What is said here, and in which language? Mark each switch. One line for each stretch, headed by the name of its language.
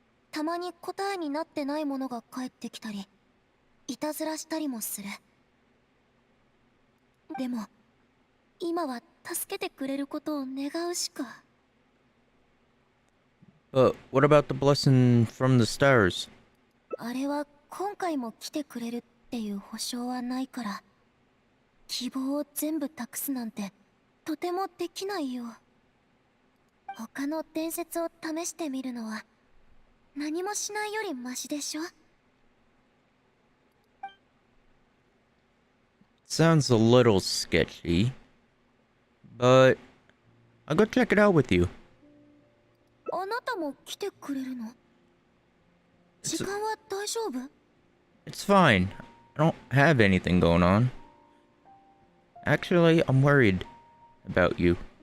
Japanese: たまに答えになってないものが返ってきたり、いたずらしたりもする。でも今は助けてくれることを願うしか。
English: But what about the blessing from the stars?
Japanese: あれは今回も来てくれるっていう保証はないから、希望を全部託すなんてとてもできないよ。他の伝説を試してみるのは何もしないよりマシでしょ。
English: Sounds a little sketchy, but I'll go check it out with you.
Japanese: あなたも来てくれるの？時間は大丈夫？
English: It's fine. I don't have anything going on. Actually, I'm worried about you.